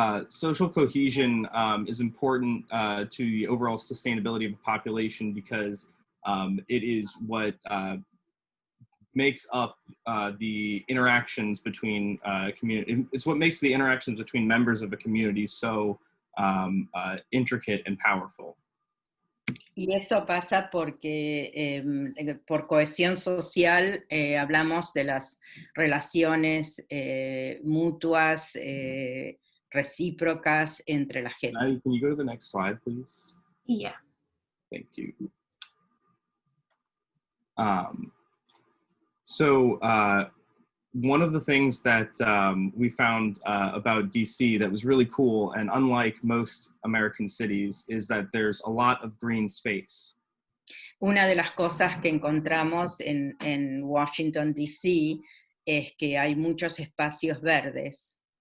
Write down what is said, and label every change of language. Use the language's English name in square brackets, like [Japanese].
[English] Social cohesion is important to the overall sustainability of a population because it is what makes up the interactions between community. It's what makes the interactions between members of a community so intricate and powerful. [Spanish] Y eso pasa porque por cohesión social hablamos de las relaciones mutuas, recíprocas entre la gente. [English] Maddie, can you go to the next slide, please? Yeah. Thank you. So one of the things that we found about DC that was really cool and unlike most American cities is that there's a lot of green space. [Spanish] Una de las cosas que encontramos en Washington, D.C. es que hay muchos espacios verdes.